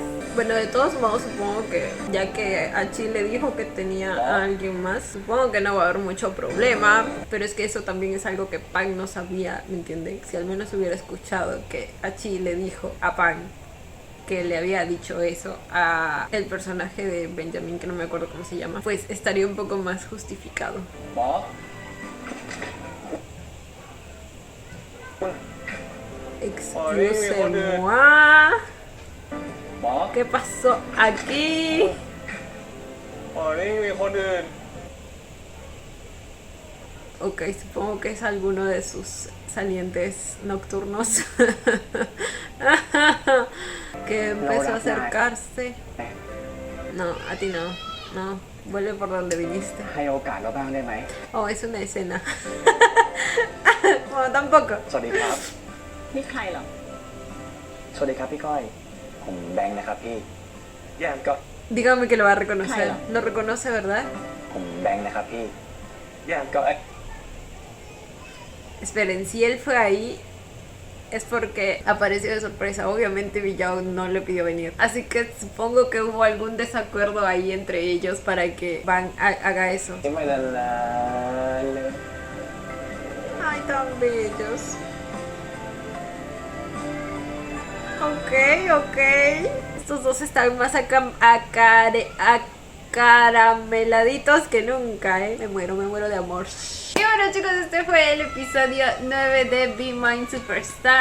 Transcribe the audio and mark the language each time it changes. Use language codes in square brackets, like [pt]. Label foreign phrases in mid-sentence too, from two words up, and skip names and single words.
[es] Bueno, de todos modos supongo que ya que Hachi le dijo que tenía a alguien más, supongo que no va a haber mucho problema, pero es que eso también es algo que Pan no sabía, ¿me entienden? Si al menos hubiera escuchado que Hachi le dijo a Pan que le había dicho eso a el personaje de Benjamin, que no me acuerdo cómo se llama, pues estaría un poco más justificado. [th] หมอ [fr] Excuse-moi. [th] หมอ [es] ¿Qué pasó aquí? [th] หมอนี่มีคนอื่น [es] Ok, supongo que es alguno de sus salientes nocturnos que empezó a acercarse. No, a ti no. No, vuelve por donde viniste. [th] ให้โอกาสเราบ้างได้ไหม [es] Oh, es una escena. Bueno, tampoco. [th] สวัสดีครับ นี่ใครเหรอ สวัสดีครับพี่ก้อย ผมแบงค์นะครับพี่แย่ก็ [es] Dígame que lo va a reconocer. Kylo. Lo reconoce, ¿verdad? [th] ผมแบงค์นะครับพี่แย่ก็ [es] Esperen, si él fue ahí es porque apareció de sorpresa. Obviamente Villao no le pidió venir. Así que supongo que hubo algún desacuerdo ahí entre ellos para que Van haga eso. [th] ไม่ละลาเลย [es] Ay, tan bellos. Ok, ok. Estos dos están más acarameladitos que nunca, ¿eh? Me muero de amor. Y bueno, chicos, este fue el episodio 9 de Be Mine Superstar.